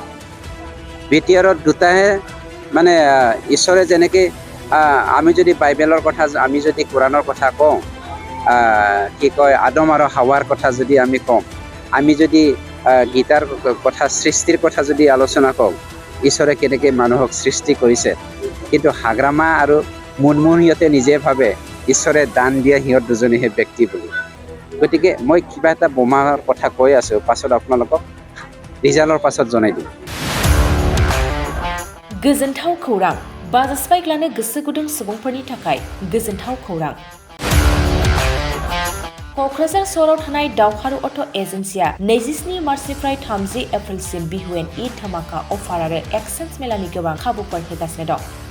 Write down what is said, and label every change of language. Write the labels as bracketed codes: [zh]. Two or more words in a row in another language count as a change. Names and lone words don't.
[as] BTRত 2টাহে মানে ঈশ্বৰে যেনেকৈ আমি যদি বাইবেলৰ কথা, আমি যদি কোৰাণৰ কথা কওঁ, কি কয় আদম আৰু হাৱাৰ কথা যদি আমি কওঁ, আমি যদি গীতাৰ কথা, সৃষ্টিৰ কথা যদি আলোচনা কৰোঁ, ঈশ্বৰে কেনেকৈ মানুহক সৃষ্টি কৰিছে, কিন্তু হাগ্ৰামা আৰু মুনমুন সিহঁতে নিজে ভাবে ঈশ্বৰে দান দিয়া সিহঁত 2জনেহে ব্যক্তি বুলি। গতিকে মই কিবা এটা বোমাৰ কথা কৈ আছোঁ, পাছত আপোনালোকক ৰিজাল্টৰ পাছত জনাই দিম। [brx] गोजोनथाव खौरां। बाजास्पाइक लानो गोसो गुदुं सुबुंफोरनि थाखाय गोजोनथाव खौरां। क'क्राझार सहराव थानाय दावहारु अट' एजेन्सिया 27 मार्चनिफ्राय 30 एप्रिलसिम बिहुएन ईद धामाका अफार आरो एक्सचेन्ज मेलानि गोबां खाबुफोर होगासिनो दं।